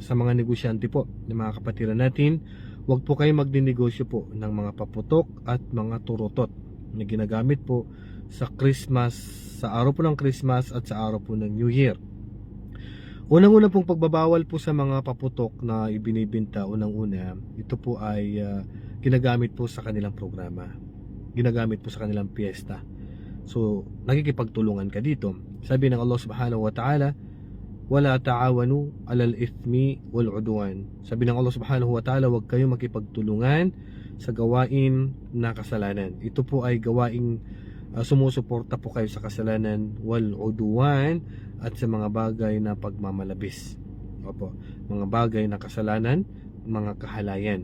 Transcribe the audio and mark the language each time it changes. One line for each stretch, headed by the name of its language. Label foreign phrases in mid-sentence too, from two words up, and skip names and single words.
Filipino: Sa mga negosyante po, ng mga kapatiran natin, huwag po kayo magdinegosyo po ng mga paputok at mga turutot na ginagamit po sa Christmas, sa araw po ng Christmas at sa araw po ng New Year. Unang-una pong pagbabawal po sa mga paputok na ibinibinta, unang-una, ito po ay ginagamit po sa kanilang programa. Ginagamit po sa kanilang piyesta. So, nakikipagtulungan ka dito. Sabi ng
Arabic: Allah سبحانه وتعالى، ولا تعاونوا على الإثم والعدوان.
Filipino: Sabi ng Allah
Arabic: سبحانه وتعالى,
Filipino: huwag kayong makipagtulungan sa gawain na kasalanan. Ito po ay gawaing sumusuporta po kayo sa kasalanan
Arabic: والعدوان
Filipino: at sa mga bagay na pagmamalabis. Opo, mga bagay na kasalanan, mga kahalayan.